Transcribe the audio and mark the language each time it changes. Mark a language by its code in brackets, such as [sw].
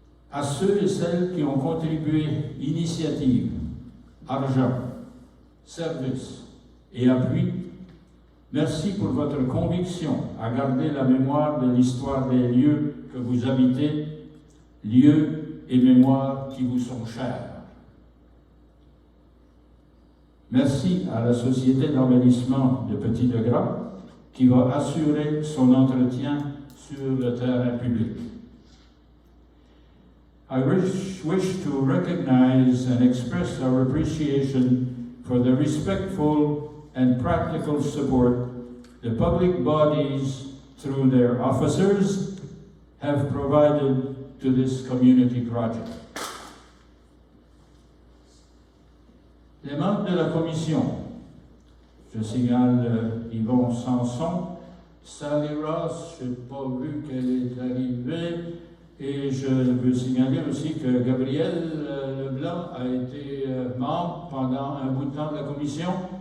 [fr] À ceux et celles qui ont contribué initiative, argent, service et appui, merci pour votre conviction à garder la mémoire de l'histoire des lieux que vous habitez, lieux et mémoires qui vous sont chers. Merci à la Société d'embellissement de Petit-de-Gras qui va assurer son entretien sur le terrain public. [en] I wish to recognize and express our appreciation for the respectful and practical support the public bodies, through their officers, have provided to this community project. [fr] Les membres de la commission, je signale Yvon Sanson, Sally Ross, je n'ai pas vu qu'elle est arrivée, et je veux signaler aussi que Gabriel Leblanc a été membre pendant un bout de temps de la commission.